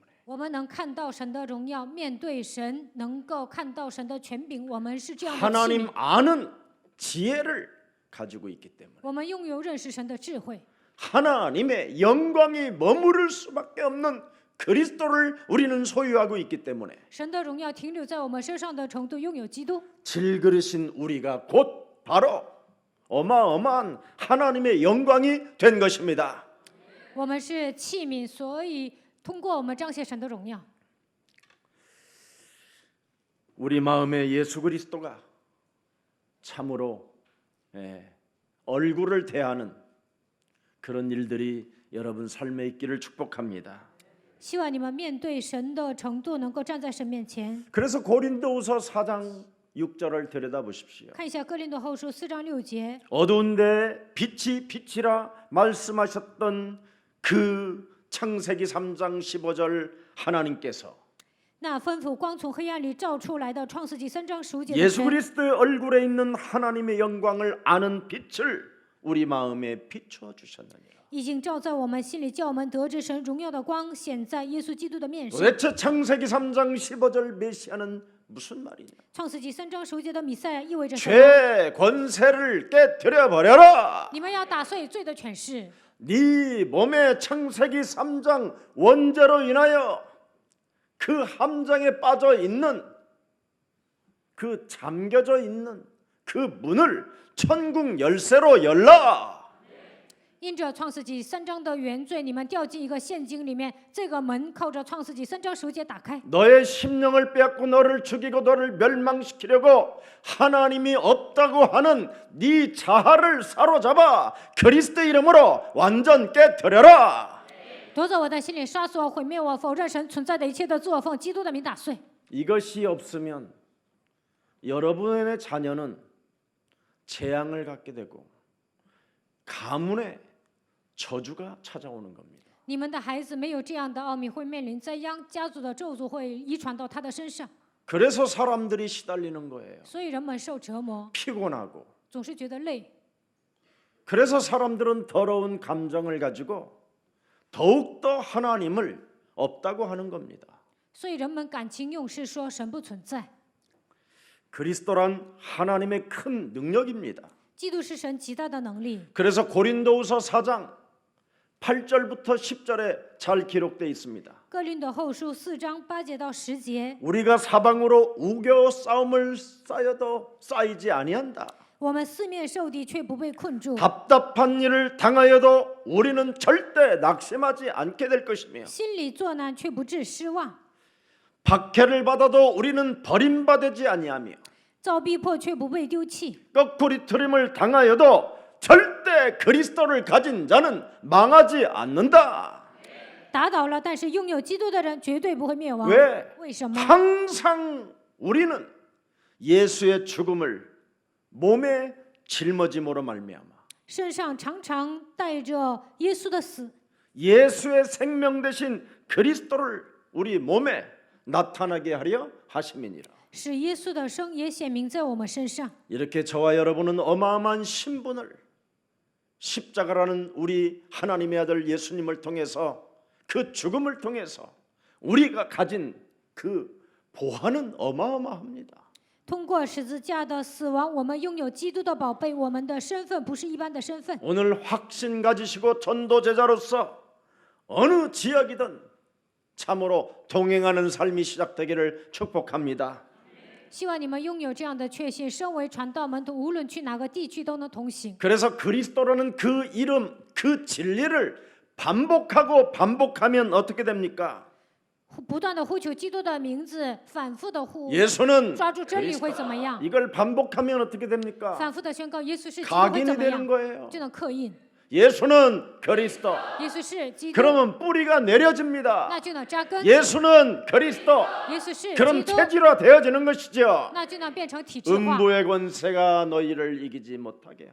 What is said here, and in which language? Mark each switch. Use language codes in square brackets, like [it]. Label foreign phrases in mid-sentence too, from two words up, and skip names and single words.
[zh] 我们能看到神的荣耀，面对神，能够看到神的权柄，我们是这样的器 [ko] 하나님 [zh] 皿。 [ko] 아는 지혜를 가지고 있기 때문에 [zh] 我们拥有认识神的智慧， [ko] 하나님의 영광이 머무를 수밖에 없는 그리스도를 우리는 소유하고 있기 때문에 [zh] 神的荣耀停留在我们身上的程度，拥有基督。 [ko] 질그릇인 우리가 곧 바로 어마어마한 하나님의 영광이 된 것입니다. [zh] 我们是器皿，所以通过我们彰显神的荣耀。 [ko] 우리 마음에 예수 그리스도가 참으로 얼굴을 대하는 그런 일들이 여러분 삶에 있기를 축복합니다. [zh] 希望你们面对神的程度，能够站在神面前。 [ko] 그래서 고린도후서 4장 6절을 들여다보십시오. [zh] 看一下哥林多后书4章6节， [ko] 어두운데 빛이라 말씀하셨던 그 창세기 3장 15절 하나님께서 [zh] 那吩咐光从黑暗里照出来的创世纪3章15节的 [ko] 예수 [zh] 神， [ko] 그리스도의 얼굴에 있는 하나님의 영광을 아는 빛을 우리 마음에 비추어 주셨느니라. [zh] 已经照在我们心里，叫我们得知神荣耀的光显在耶稣基督的面上。 [ko] 도대체 창세기 3장 15절 메시아는 무슨 말이냐? [zh] 创世纪3章10节的弥赛亚意味着什么？ [ko] 죄 권세를 깨뜨려 버려라. [zh] 你们要打碎罪的权势。 [ko] 네 몸에 창세기 3장 원죄로 인하여 그 함정에 빠져 있는 그 잠겨져 있는 그 문을 천국 열쇠로 열라. [zh] 因着创世纪3章的原罪，你们掉进一个陷阱里面，这个门靠着创世纪3章10节打开。 [ko] 너의 심령을 빼앗고 너를 죽이고 너를 멸망시키려고 하나님이 없다고 하는 네 자아를 사로잡아 그리스도 이름으로 완전 깨뜨려라. [zh] 夺走我的心里，杀死我，毁灭我，否认神存在的一切的自我，奉基督的名打碎。 [ko] 이것이 없으면 여러분의 자녀는 재앙을 갖게 되고 가문에 저주가 찾아오는 겁니다. [zh] 你们的孩子没有这样的奥秘，会面临灾殃，家族的咒诅会遗传到他的身上， [ko] 그래서 사람들이 시달리는 거예요. [zh] 所以人们受折磨， [ko] 피곤하고. [zh] 总是觉得累。 [ko] 그래서 사람들은 더러운 감정을 가지고 더욱더 하나님을 없다고 하는 겁니다. [zh] 所以人们感情用事，说神不存在。 [ko] 그리스도란 하나님의 큰 능력입니다. [zh] 基督是神极大的能力。 [ko] 그래서 고린도후서 4장 8절부터 10절에 잘 기록되어 있습니다. [zh] 哥林多后书4章8节到10节， [ko] 우리가 사방으로 우겨 싸움을 쌓여도 쌓이지 아니한다. [zh] 我们四面受敌，却不被困住； [ko] 답답한 일을 당하여도 우리는 절대 낙심하지 않게 될 것이며 [zh] 心里作难，却不致失望； [ko] 박해를 받아도 우리는 버림받지 아니하며 [zh] 遭逼迫，却不被丢弃； [ko] 꺾부리트림을 당하여도 절대 그리스도를 가진 자는 망하지 않는다. [zh] 打倒了，但是拥有基督的人绝对不会灭亡。 [ko] 왜? [zh] 为什么？ [ko] 항상 우리는 예수의 죽음을 몸에 짊어짐으로 말미암아 [zh] 身上常常带着耶稣的死， [ko] 예수의 생명 대신 그리스도를 우리 몸에 나타나게 하려 하심이니라. [zh] 使耶稣的生也显明在我们身上。 [ko] 이렇게 저와 여러분은 어마어마한 신분을 십자가라는 우리 하나님의 아들 예수님을 통해서 그 죽음을 통해서 우리가 가진 그 보화는 어마어마합니다. [zh] 通过十字架的死亡，我们拥有基督的宝贝。我们的身份不是一般的身份。 [ko] 오늘 확신 가지시고 전도 제자로서 어느 지역이든 참으로 동행하는 삶이 시작되기를 축복합니다. [zh] 希望你们拥有这样的确信，身为传道门徒，无论去哪个地区都能同行。 [ko] 그래서 그리스도라는 그 이름, 그 진리를 반복하고 반복하면 어떻게 됩니까? [zh] 不断的呼求基督的名字，反复的呼 [ko] 예수는 [zh] 抓住真理 [ko] 그리스도. [zh] 会怎么样？ [ko] 이걸 반복하면 어떻게 됩니까? [zh] 反复的宣告耶稣是基督会 [ko] 각인이 [zh] 怎么 [ko] 되는 [zh] 样？ [ko] 거예요. [zh] 就能刻印。 [ko] 예수는 그리스도. [zh] 耶稣是基督， [ko] 그러면 뿌리가 내려집니다. [zh] 那就能扎根。 [ko] 예수는 그리스도. [zh] 耶稣是 [ko] 그럼 [zh] 基督， [ko] 체질화 되어지는 것이죠. [zh] 那就能变成体制化。 [ko] 음부의 권세가 너희를 이기지 못하게.